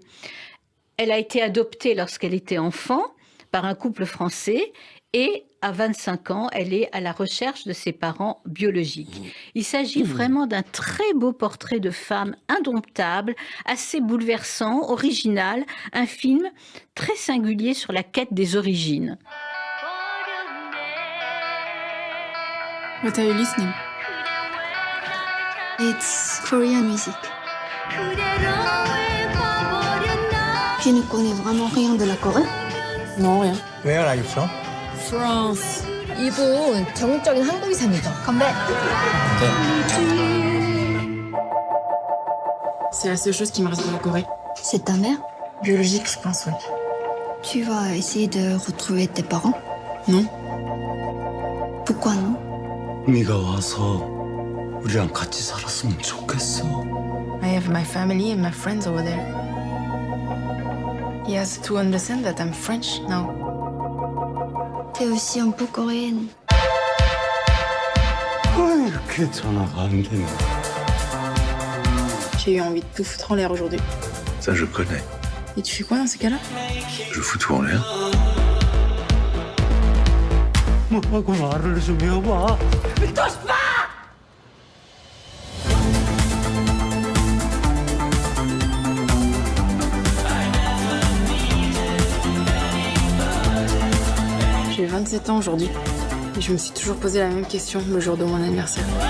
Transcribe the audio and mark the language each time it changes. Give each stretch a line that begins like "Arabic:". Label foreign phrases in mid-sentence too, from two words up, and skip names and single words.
French: Elle a été adoptée lorsqu'elle était enfant par un couple français, et à 25 ans, elle est à la recherche de ses parents biologiques. Il s'agit vraiment d'un très beau portrait de femme indomptable, assez bouleversant, original, un film très singulier sur la quête des origines.
English: What are you listening? It's Korean music.
French: Tu ne connais vraiment rien de la Corée? Non, rien. Where are you from? France.
Korean: 이분 전국적인 한국이상이죠. 건배.
French: C'est la seule chose qui me reste de la Corée. C'est ta mère? Biologique, je pense, oui. Tu vas essayer de retrouver tes parents? Non. Pourquoi non?
Korean: 네가 와서 우리랑 같이 살았으면 좋겠어.
English: I have my family and my friends over there. He has to understand that I'm French now.
French: T'es aussi un peu coréenne.
Korean: 왜 이렇게 전화가 안 되나?
French: J'ai eu envie de tout foutre en l'air aujourd'hui. Ça, je connais. Et tu fais quoi dans ces cas-là? Je fous tout en l'air.
Korean: 뭐라고 말을 좀 해봐.
French: Mais touche pas! J'ai 27 ans aujourd'hui. Et je me suis toujours posé la même question le jour de mon anniversaire.